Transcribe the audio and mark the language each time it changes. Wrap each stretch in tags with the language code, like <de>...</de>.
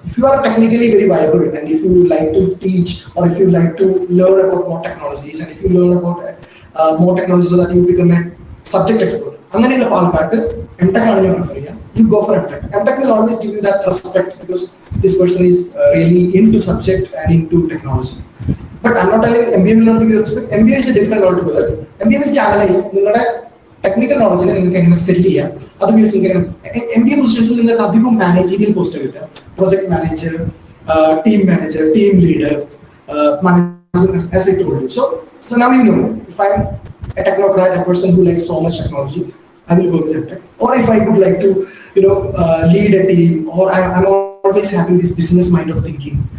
<en>If you are technically very viable, and if you like to teach, or if you like to learn about more technologies, and if you learn about more technologies so that you become a subject expert,</en> <ml>അങ്ങനെയുള്ള ആൾക്കാർക്ക് MTech ആണ് ഞാൻ prefer ചെയ്യുക.</ml> <en>You go for MTech. MTech will always give you that respect because this person is really into subject and into technology. But I'm not telling MBA will not give you respect. MBA is a different altogether. MBA will channelize</en> <ml>നിങ്ങളുടെ technical നോളജിനെ നിങ്ങൾക്ക് എങ്ങനെ cell ചെയ്യാം, അത് means MBA പൊസിഷൻസിൽ നിങ്ങൾക്ക് അധികം managerial post കിട്ടുക.</ml> <en>Project manager, team manager, team leader, management, as I told you. So now you know, if I'm a technocrat, a person who likes so much technology, I will go with MTech. Or if I would like to, lead a team, or I'm always having this business mind of thinking.</en>